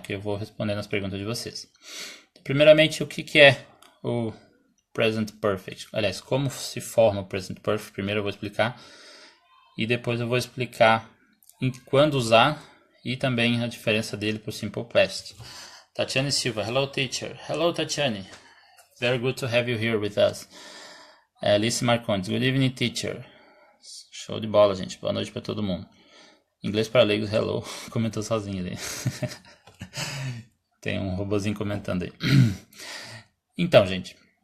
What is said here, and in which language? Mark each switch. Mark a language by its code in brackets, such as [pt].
[pt] Que eu vou respondendo as perguntas de vocês. Primeiramente, o que é o Present Perfect? Aliás, como se forma o Present Perfect? Primeiro eu vou explicar. E depois eu vou explicar quando usar e também a diferença dele para o Simple Past. [en] Tatiane Silva, hello teacher. Hello Tatiane. Very good to have you here with us. Alice Marcondes, good evening teacher. [pt] Show de bola, gente. Boa noite para todo mundo. Inglês para leigos, hello. Comentou sozinho ali. Tem um robozinho comentando aí. Então, gente.